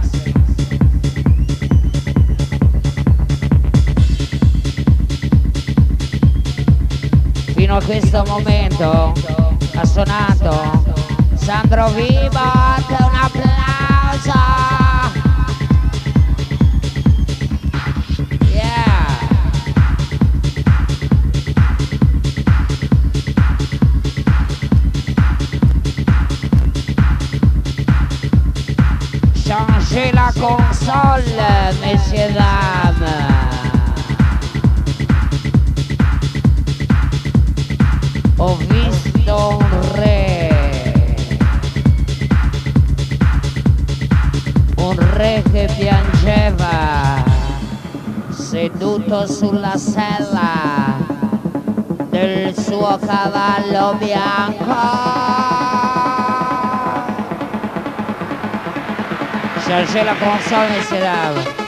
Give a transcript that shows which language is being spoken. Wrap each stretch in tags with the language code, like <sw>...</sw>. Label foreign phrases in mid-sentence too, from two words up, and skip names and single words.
<it>Fino a questo momento ha suonato Sandro Vibot, un applauso! Yeah!</it> <fr>Changez la console, messieurs dames.</fr> <it>Ho visto un re che piangeva seduto sulla sella del suo cavallo bianco.</it> <fr>Changez la console, messieurs dames.</fr>